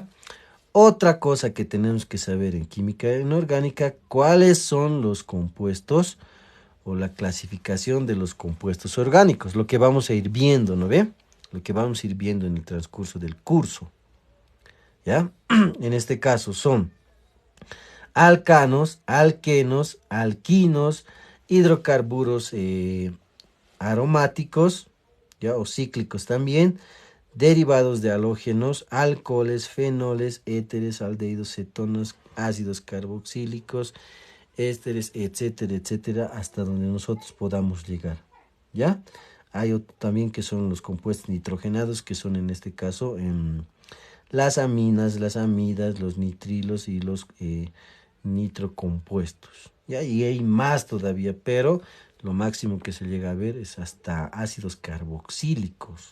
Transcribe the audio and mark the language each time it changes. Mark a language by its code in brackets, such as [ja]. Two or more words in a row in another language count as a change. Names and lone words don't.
[es] Otra cosa que tenemos que saber en química inorgánica, cuáles son los compuestos o la clasificación de los compuestos orgánicos, lo que vamos a ir viendo, ¿no ve? Lo que vamos a ir viendo en el transcurso del curso, ¿ya? En este caso son alcanos, alquenos, alquinos, hidrocarburos aromáticos, ¿ya? O cíclicos también, derivados de halógenos, alcoholes, fenoles, éteres, aldehídos, cetonas, ácidos carboxílicos, ésteres, etcétera, etcétera, hasta donde nosotros podamos llegar, ¿ya? Hay otro también que son los compuestos nitrogenados, que son en este caso las aminas, las amidas, los nitrilos y los nitrocompuestos. ¿Ya? Y hay más todavía, pero lo máximo que se llega a ver es hasta ácidos carboxílicos.